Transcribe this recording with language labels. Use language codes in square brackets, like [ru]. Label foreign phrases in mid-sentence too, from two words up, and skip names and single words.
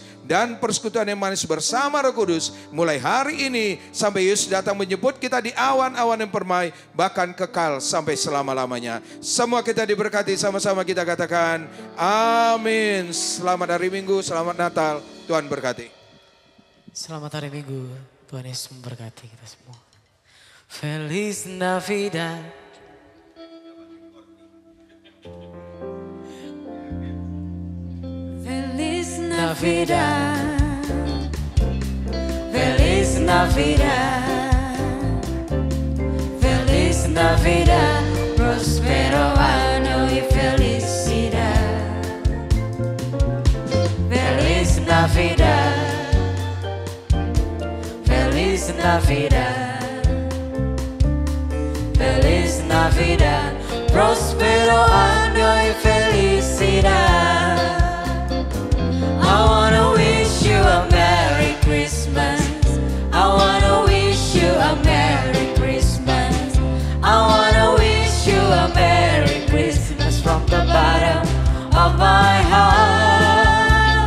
[id] Dan persekutuan yang manis bersama Roh Kudus mulai hari ini sampai Yesus datang menjemput kita di awan-awan yang permai, bahkan kekal sampai selama-lamanya. Semua kita diberkati, sama-sama kita katakan amin. Selamat hari Minggu, selamat Natal, Tuhan berkati. Selamat hari Minggu, Tuhan Yesus memberkati kita semua. [es] Feliz Navidad. Feliz Navidad. Feliz Navidad. Feliz Navidad. Prospero año y felicidad. Feliz Navidad. Feliz Navidad. Feliz Navidad, próspero año y felicidad. [en] I wanna wish you a Merry Christmas. I wanna wish you a Merry Christmas. I wanna wish you a Merry Christmas from the bottom of my heart.